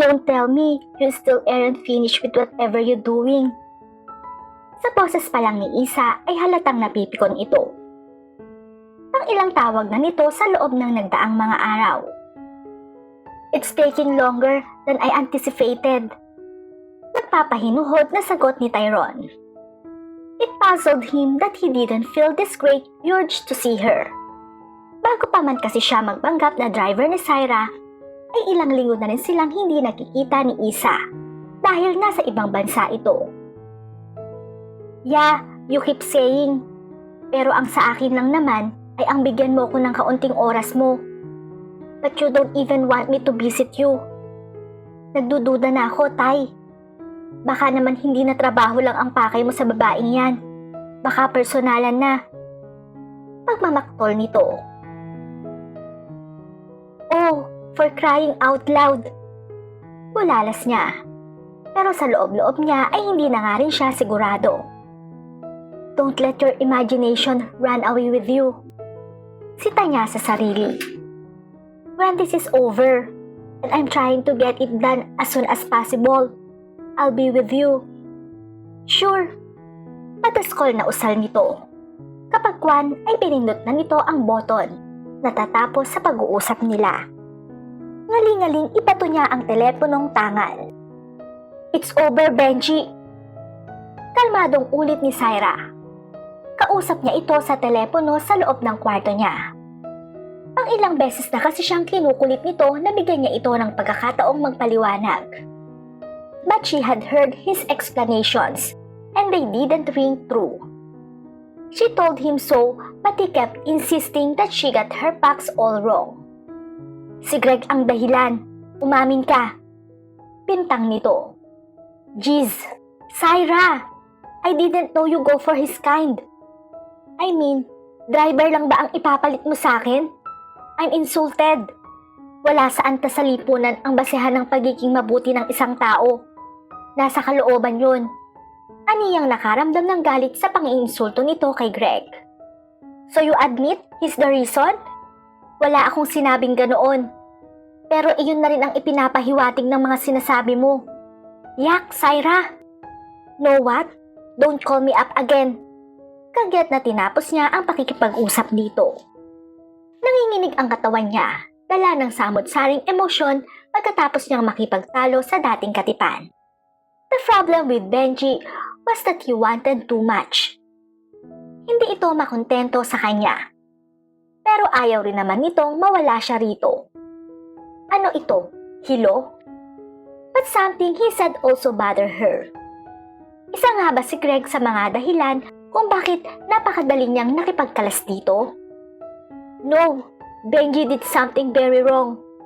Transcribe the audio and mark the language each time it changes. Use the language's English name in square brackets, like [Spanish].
[English] Don't tell me you still aren't finished with whatever you're doing. [Filipino] Sa boses pa lang ni Isa ay halatang napipikon ito. Ang ilang tawag na nito sa loob ng nagdaang mga araw. [English] It's taking longer than I anticipated. [Filipino] Nagpapahinuhod na sagot ni Tyrone. [English] It puzzled him that he didn't feel this great urge to see her. [Filipino] Bago pa man kasi siya magpanggap na driver ni Syra, ay ilang linggo na rin silang hindi nakikita ni Isa dahil nasa ibang bansa ito. [English] Yeah, you keep saying, [Filipino] pero ang sa akin lang naman ay ang bigyan mo ko ng kaunting oras mo. [English] But you don't even want me to visit you. [Filipino] Nagdududa na ako, Tay. Baka naman hindi na trabaho lang ang pakay mo sa babaeng yan. Baka personalan na. Pagmamaktol nito. [English] Oh, for crying out loud. [Filipino] Bulalas niya. Pero sa loob-loob niya ay hindi na nga rin siya sigurado. [English] Don't let your imagination run away with you. [Filipino] Sita niya sa sarili. [English] When this is over, and I'm trying to get it done as soon as possible, I'll be with you. [Filipino] Sure. Pataskol na usal nito. Kapag kwan ay pinindot na nito ang button. Natatapos sa pag-uusap nila. Ngaling-ngaling ipato niya ang teleponong tangal. [English] It's over, Benji. [Filipino] Kalmadong ulit ni Syra. Kausap niya ito sa telepono sa loob ng kwarto niya. Ang ilang beses na kasi siyang kinukulit nito na bigyan niya ito ng pagkakataong magpaliwanag. [English] But she had heard his explanations and they didn't ring true. She told him so, but he kept insisting that she got her facts all wrong. [Filipino] Si Greg ang dahilan. Umamin ka. Pintang nito. [English] Jeez, Syra! I didn't know you go for his kind. [Filipino] I mean, driver lang ba ang ipapalit mo sa akin? [English] I'm insulted. [Filipino] Wala saan ta sa lipunan ang basehan ng pagiging mabuti ng isang tao. Nasa kalooban yun. Aniyang nakaramdam ng galit sa pang-iinsulto nito kay Greg. [English] So you admit he's the reason? [Filipino] Wala akong sinabing ganoon. Pero iyon na rin ang ipinapahiwatig ng mga sinasabi mo. Yak, Syra! [English] Know what? Don't call me up again. [Filipino] Kagyat na tinapos niya ang pakikipag-usap dito. Nanginginig ang katawan niya, dala ng samot-saring emosyon pagkatapos niyang makipagtalo sa dating katipan. [English] The problem with Benji was that he wanted too much. [Filipino] Hindi ito makontento sa kanya. Pero ayaw rin naman nitong mawala siya rito. Ano ito? Hilo? [English] But something he said also bothered her. [Filipino] Isa nga ba si Greg sa mga dahilan kung bakit napakadali niyang nakipagkalas dito? [English] No, Benji did something very wrong.